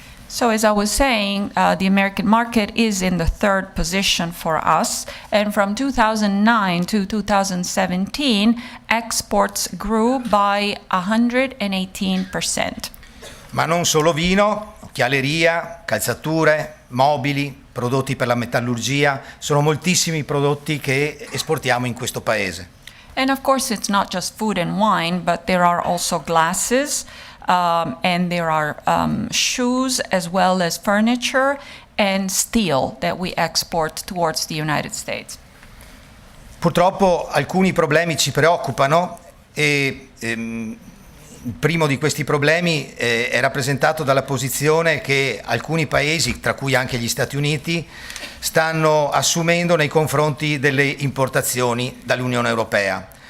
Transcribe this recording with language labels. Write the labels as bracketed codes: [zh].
[en] So as I was saying, the American market is in the third position for us, and from 2009 to 2017, exports grew by 118%. [it] Ma non solo vino, occhialeria, calzature, mobili, prodotti per la metallurgia, sono moltissimi prodotti che esportiamo in questo paese. [en] And of course, it's not just food and wine, but there are also glasses, and there are shoes, as well as furniture and steel that we export towards the United States. [it] Purtroppo alcuni problemi ci preoccupano e il primo di questi problemi è rappresentato dalla posizione che alcuni paesi, tra cui anche gli Stati Uniti, stanno assumendo nei confronti delle importazioni dall'Unione Europea.